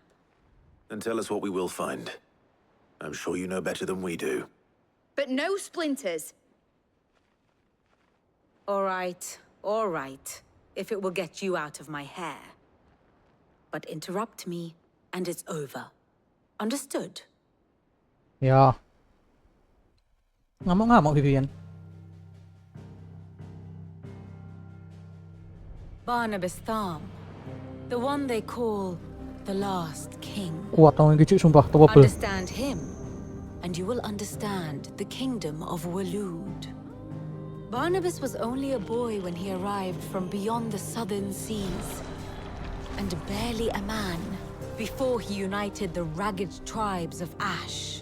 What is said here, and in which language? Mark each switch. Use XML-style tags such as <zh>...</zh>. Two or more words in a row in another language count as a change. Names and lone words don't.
<en>Then tell us what we will find. I'm sure you know better than we do. But no splinters. All right, if it will get you out of my hair. But interrupt me, and it's over. Understood?</en> <id>Ya. Ngamuk-ngamuk Vivian.</id> <en>Barnabas Tham, the one they call the last king.</en> <id>Kuat tau yang kecil sumpah, tau apa?</id> <en>Understand him, and you will understand the kingdom of Waloed. Barnabas was only a boy when he arrived from beyond the southern seas, and barely a man before he united the ragged tribes of Ash.</en>